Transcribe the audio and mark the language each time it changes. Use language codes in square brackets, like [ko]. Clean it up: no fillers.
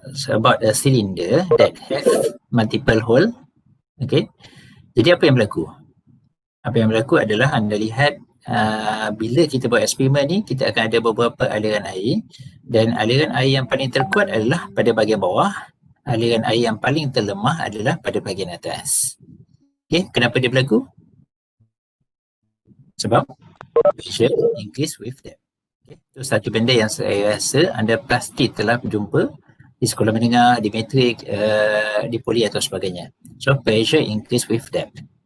[en] About a cylinder that have multiple hole. [ms] Okay, jadi apa yang berlaku? Apa yang berlaku adalah anda lihat bila kita buat eksperimen ni, kita akan ada beberapa aliran air dan aliran air yang paling terkuat adalah pada bahagian bawah, aliran air yang paling terlemah adalah pada bahagian atas. Okay, kenapa dia berlaku? Sebab [en] pressure increase with depth. [ms] Okay, itu satu benda yang saya rasa anda pasti telah berjumpa di sekolah menengah, di matrik, di poli atau sebagainya. [en] So pressure increase with depth.